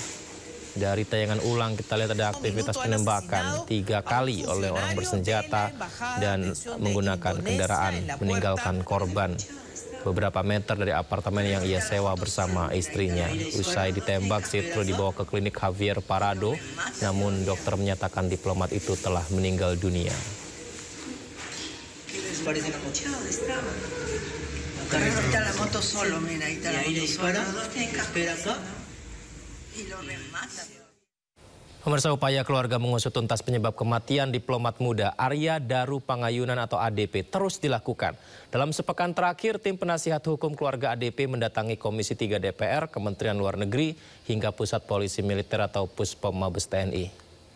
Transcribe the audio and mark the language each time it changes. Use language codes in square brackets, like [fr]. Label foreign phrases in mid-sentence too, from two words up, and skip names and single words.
[id] Dari tayangan ulang kita lihat ada aktivitas penembakan 3 kali oleh orang bersenjata dan menggunakan kendaraan meninggalkan korban beberapa meter dari apartemen yang ia sewa bersama istrinya. Usai ditembak, Zetro dibawa ke klinik Javier Parado, namun dokter menyatakan diplomat itu telah meninggal dunia. [es] Parece la moto. Ahí está la moto solo, mira, ahí está la moto solo. Los dos tienen casco. Espera acá. Y lo remata. [id] Pemirsa, upaya keluarga mengusut tuntas penyebab kematian diplomat muda Arya Daru Pangayunan atau ADP terus dilakukan. Dalam sepekan terakhir, tim penasihat hukum keluarga ADP mendatangi Komisi 3 DPR, Kementerian Luar Negeri, hingga Pusat Polisi Militer atau Puspom Mabes TNI.